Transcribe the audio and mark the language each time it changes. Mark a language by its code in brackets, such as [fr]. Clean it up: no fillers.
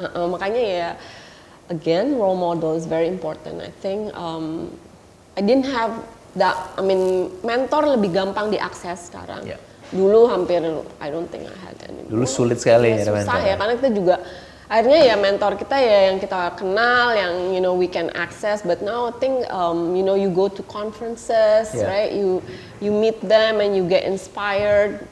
[id] Makanya ya [en] again role model is very important. I think I didn't have that. I mean [id] mentor lebih gampang diakses sekarang. Dulu hampir [en] I don't think I had any. [id] Dulu sulit sekali ya susah mentor. Ya karena kita juga akhirnya ya mentor kita ya yang kita kenal, yang [en] you know we can access. But now I think you know you go to conferences, right? You meet them and you get inspired.